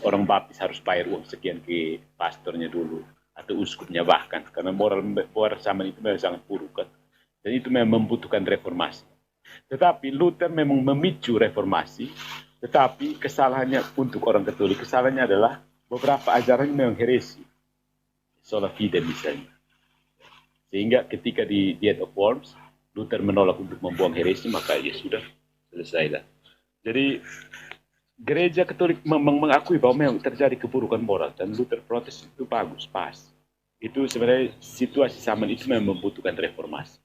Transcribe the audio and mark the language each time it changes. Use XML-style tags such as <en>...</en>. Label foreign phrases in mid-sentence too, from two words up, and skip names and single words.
<id>Orang baptis harus bayar uang sekian ke pastornya dulu atau uskupnya bahkan, karena moral zaman itu memang sangat buruk kan. Dan itu memang membutuhkan reformasi. Tetapi Luther memang memicu reformasi, tetapi kesalahannya untuk orang Katolik, kesalahannya adalah beberapa ajarannya memang heresi.</id> <la>Sola fide</la> <id>misalnya. Sehingga ketika di Death of Worms, Luther menolak untuk membuang heresi, maka ya sudah, selesailah. Jadi gereja Katolik mengakui bahwa memang terjadi keburukan moral, dan Luther protes itu bagus, pas. Itu sebenarnya situasi zaman itu memang membutuhkan reformasi.</id>